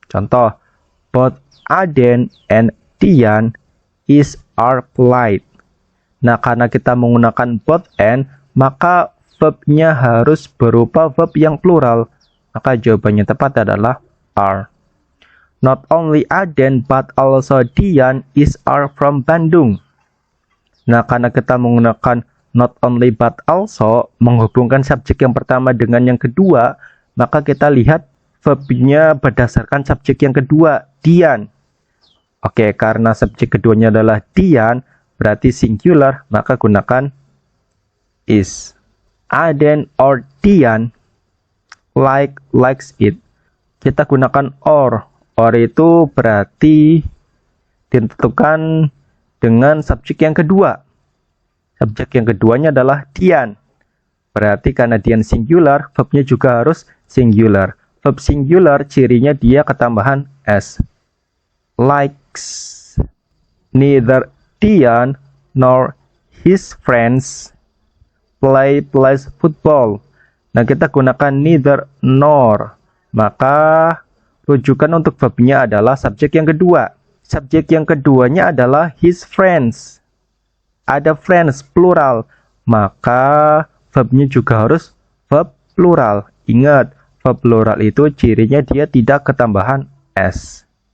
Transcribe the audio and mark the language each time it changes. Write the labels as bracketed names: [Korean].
[Indonesian] Contoh, [English] both Aden and Tian are polite. [Indonesian] Nah, karena kita menggunakan both and, maka verbnya harus berupa verb yang plural. Maka jawabannya tepat adalah are. [English] Not only Aden but also Dian are from Bandung. [Indonesian] Nah, karena kita menggunakan not only but also menghubungkan subjek yang pertama dengan yang kedua, maka kita lihat verbnya berdasarkan subjek yang kedua, Dian. Oke, karena subjek keduanya adalah Dian, berarti singular, maka gunakan is. [English] Aden or Dian likes it. [Indonesian] Kita gunakan or. Or itu berarti ditentukan dengan subjek yang kedua. Subjek yang keduanya adalah Dian. Berarti karena Dian singular, verbnya juga harus singular. Verb singular cirinya dia ketambahan s. Likes. [English] Neither Dian nor his friends plays football. [Indonesian] Nah, kita gunakan neither nor. Maka rujukan untuk verbnya adalah subjek yang kedua. Subjek yang keduanya adalah his friends. Ada friends plural, maka verbnya juga harus verb plural. Ingat, verb plural itu cirinya dia tidak ketambahan s.